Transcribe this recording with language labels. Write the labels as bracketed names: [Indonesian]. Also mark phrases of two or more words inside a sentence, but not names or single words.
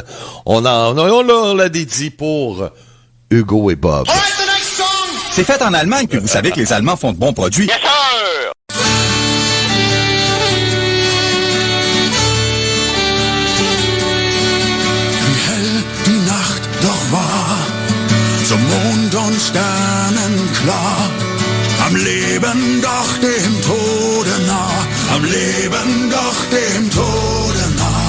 [French] On l'a dédié pour Hugo et Bob. C'est fait en Allemagne, puis vous savez que les Allemands font de bons produits. [English] Yes, sir! [German] Wie hell die Nacht doch war, so Mond und Sternen klar. Am Leben doch dem Tode nah, am Leben doch dem Tode nah.